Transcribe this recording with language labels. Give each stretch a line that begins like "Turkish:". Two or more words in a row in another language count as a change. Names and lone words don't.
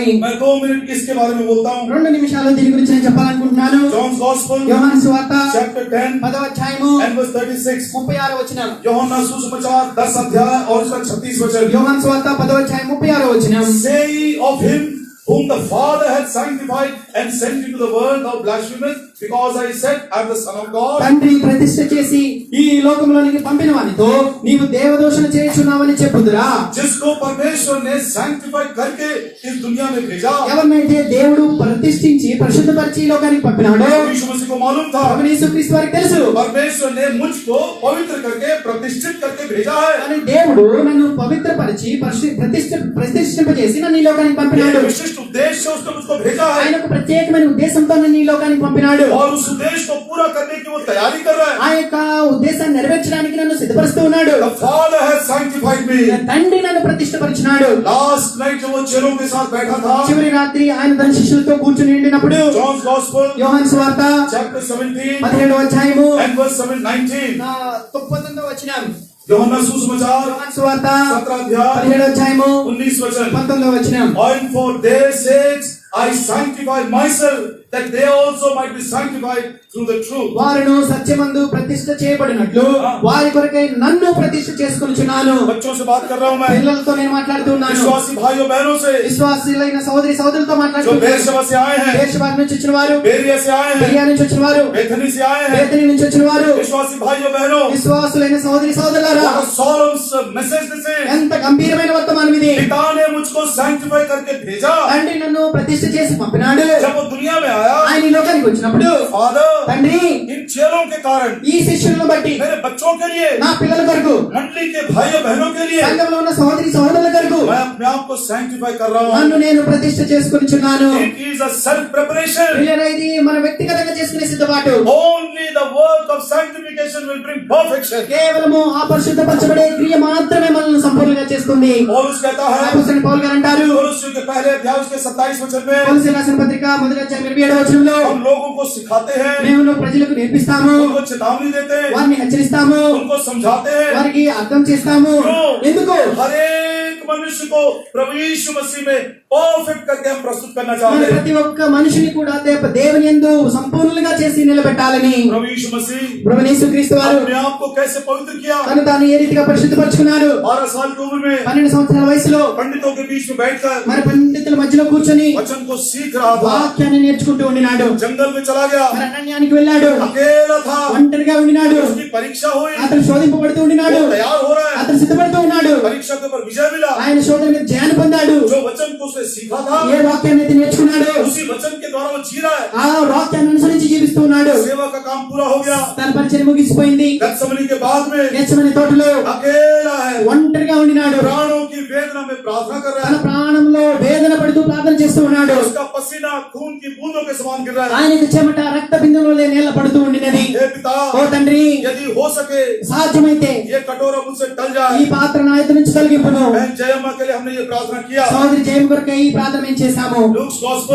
Hindi: मैं 2 मिनट इसके बारे में बोलता हूँ।
Telugu: 2 నిమిషాలు దీని గురించి నేను చెప్పాలనుకుంటున్నాను.
English: John's Gospel
Telugu: యోహాను సువార్త
English: chapter 10
Telugu: 10వ అధ్యాయము
English: and verse 36।
Telugu: 36వ వచనం.
Hindi: यूहन्ना सुसमाचार 10 अध्याय और उसका 36 वचन।
Telugu: యోహాను సువార్త 10వ అధ్యాయం 36వ వచనం.
English: Say of him whom the Father had sanctified and sent into the world, thou blasphemous, because I said, I am the Son of God.
Telugu: తండ్రి ప్రతిష్ఠ చేసి ఈ లోకంలోనికి పంపిన వానితో నీవు దేవదూషణ చేయుచున్నావని చెప్పుదురా.
Hindi: जिसको परमेश्वर ने सैंक्टिफाई करके इस दुनिया में भेजा।
Telugu: ఎవరినైతే దేవుడు ప్రతిష్ఠించి పరిశుద్ధపరిచి ఈ లోకానికి పంపినాడో
Hindi: यीशु मसीह को मालूम था
Telugu: ప్రభువైన యేసుక్రీస్తు వారికి తెలుసు.
Hindi: परमेश्वर ने मुझको पवित्र करके प्रतिष्ठित करके भेजा है।
Telugu: కానీ దేవుడు నన్ను పవిత్రపరిచి ప్రతిష్ఠింపజేసి నన్ను ఈ లోకానికి పంపినాడు.
Hindi: विशिष्ट उद्देश्य से उसने मुझको भेजा है
Telugu: ఆయన ఒక ప్రత్యేకమైన ఉద్దేశంతో నన్ను ఈ లోకానికి పంపినాడు.
Hindi: और उस उद्देश्य को पूरा करने की वो तैयारी कर रहा है।
Telugu: ఆ యొక్క ఉద్దేశాన్ని నెరవేర్చడానికి నన్ను సిద్ధపరుస్తూ ఉన్నాడు.
English: The Father has sanctified me।
Telugu: తండ్రి నన్ను ప్రతిష్ఠపరిచినాడు.
English: Last night
Hindi: जब वो चेलों के साथ बैठा था,
Telugu: చివరి రాత్రి ఆయన తన శిష్యులతో కూర్చుని ఉండినప్పుడు
English: John's Gospel
Telugu: యోహాను సువార్త
English: chapter 17
Telugu: 17వ అధ్యాయము
English: and verse 19।
Telugu: 19వ వచనం.
Hindi: यूहन्ना सुसमाचार
Telugu: యోహాను సువార్త
Hindi: 17 अध्याय
Telugu: 17వ అధ్యాయము
Hindi: 19 वचन।
Telugu: 19వ వచనం.
English: And for their sakes I sanctify myself, that they also might be sanctified through the truth.
Telugu: వారును సత్యమందు ప్రతిష్ఠ చేయబడినట్లు వారి కొరకై నన్ను ప్రతిష్ఠ చేసుకొనుచున్నాను.
Hindi: बच्चों से बात कर रहा हूं मैं,
Telugu: పిల్లలతో నేను మాట్లాడుతున్నాను.
Hindi: विश्वासी भाइयों बहनों से
Telugu: విశ్వాసులైన సహోదరి సహోదరులతో
Hindi: जो
Telugu: మాట్లాడుతున్నాను.
Hindi: बेरशेबा से आए हैं,
Telugu: బేర్షెబా నుంచి వచ్చిన వారు,
Hindi: बेरिया से आए हैं,
Telugu: బెరియా నుంచి వచ్చిన వారు,
Hindi: बेथनी से आए हैं,
Telugu: బేతనీ నుంచి వచ్చిన వారు,
Hindi: विश्वासी भाइयों बहनों,
Telugu: విశ్వాసులైన సహోదరి సహోదరులారా,
English: what a solemn message this is।
Telugu: ఎంత గంభీరమైన వర్తమానం ఇది.
Hindi: पिता ने मुझको सैंक्टिफाई करके भेजा।
Telugu: తండ్రి నన్ను ప్రతిష్ఠ చేసి పంపినాడు.
Hindi: जब वो दुनिया में आया,
Telugu: ఆయన ఈ లోకానికి వచ్చినప్పుడు
Hindi: फादर
Telugu: తండ్రి
Hindi: इन चेलों के कारण,
Telugu: ఈ శిష్యులను బట్టి
Hindi: मेरे बच्चों के लिए,
Telugu: నా పిల్లల కొరకు,
Hindi: मंडली के भाइयों बहनों के लिए
Telugu: సంఘంలో ఉన్న సహోదరి సహోదరుల కొరకు
Hindi: मैं अपने आप को सैंक्टिफाई कर रहा हूँ।
Telugu: నన్ను నేను ప్రతిష్ఠ చేసుకొనిచున్నాను.
English: It is a self preparation।
Telugu: ప్రియులారా, ఇది మన వ్యక్తిగతంగా చేసుకునే సిద్ధపాటు.
English: Only the work of sanctification will bring perfection।
Telugu: కేవలము ఆ పరిశుద్ధపరచబడే క్రియ మాత్రమే మనల్ని సంపూర్ణంగా చేస్తుంది.
Hindi: पौलुस कहता है,
Telugu: అపోస్తలుడైన పౌలు గారు అంటారు,
Hindi: कोलोस्सियों के पहले अध्याय उसके 27 वचन में,
Telugu: కొలస్సీయులకు రాసిన పత్రిక 1వ అధ్యాయం 27వ వచనంలో
Hindi: हम लोगों को सिखाते हैं,
Telugu: మేము ప్రజలకు నేర్పిస్తాము,
Hindi: उनको चेतावनी देते हैं,
Telugu: వారిని హెచ్చరిస్తాము,
Hindi: उनको समझाते हैं।
Telugu: వారికి అర్థం చేస్తాము. ఎందుకు?
Hindi: हर एक मनुष्य को प्रभु यीशु मसीह में परफेक्ट करके हम प्रस्तुत करना
Telugu: మన
Hindi: चाहते हैं।
Telugu: ప్రతి ఒక్క మనిషిని కూడా దేవుని యందు సంపూర్ణంగా చేసి నిలబెట్టాలని
Hindi: प्रभु यीशु मसीह
Telugu: ప్రభువైన యేసుక్రీస్తు వారు
Hindi: अपने आप को कैसे पवित्र किया।
Telugu: తను తాను ఏ రీతిగా పరిశుద్ధపరచుకున్నారు.
Hindi: 12 साल की उम्र में
Telugu: 12 సంవత్సరాల వయసులో
Hindi: पंडितों के बीच में बैठकर
Telugu: మరి పండితుల మధ్యలో కూర్చొని
Hindi: वचन को सीख रहा था।
Telugu: వాక్యాన్ని నేర్చుకుంటూ ఉండినాడు.
Hindi: जंगल में चला गया,
Telugu: మరి అరణ్యానికి వెళ్ళాడు,
Hindi: अकेला था,
Telugu: ఒంటరిగా ఉండినాడు.
Hindi: उसकी परीक्षा हुई,
Telugu: అతను శోధింపబడుతూ ఉండినాడు,
Hindi: वो तैयार हो रहा है,
Telugu: అతను సిద్ధపడుతూ ఉన్నాడు.
Hindi: परीक्षा के ऊपर विजय मिला।
Telugu: ఆయన శోధన మీద జయాన్ని పొందాడు.
Hindi: जो वचन को उसने सीखा था,
Telugu: ఏ వాక్యాన్ని అయితే నేర్చుకున్నాడు
Hindi: उसी वचन के द्वारा वो जी रहा है।
Telugu: ఆ వాక్యాన్ని అనుసరించి జీవిస్తూ ఉన్నాడు.
Hindi: सेवा का काम पूरा हो गया।
Telugu: తన పరిచయం ముగిసిపోయింది.
Hindi: गत्सेमनी के बाद में
Telugu: గెత్సేమనే తోటలో
Hindi: अकेला है,
Telugu: ఒంటరిగా ఉండినాడు.
Hindi: प्राणों की वेदना में प्रार्थना कर रहा
Telugu: తన
Hindi: है।
Telugu: ప్రాణంలో వేదన పడుతూ ప్రార్థన చేస్తూ ఉన్నాడు.
Hindi: उसका पसीना खून की बूंदों के समान गिर रहा है।
Telugu: ఆయనకు చెమట రక్త బిందువులే నేల పడుతూ ఉండినది.
Hindi: हे पिता,
Telugu: ఓ తండ్రి,
Hindi: यदि हो सके
Telugu: సాధ్యమైతే
Hindi: ये కటోరా मुझसे टल
Telugu: ఈ
Hindi: जाए।
Telugu: పాత్ర నా ఎదుట నుంచి తొలగింపును.
Hindi: बहन जयम्मा के लिए हमने ये प्रार्थना किया।
Telugu: సహోదరి జయం కొరకే ఈ ప్రార్థన మేము చేశాము.
English: Luke's Gospel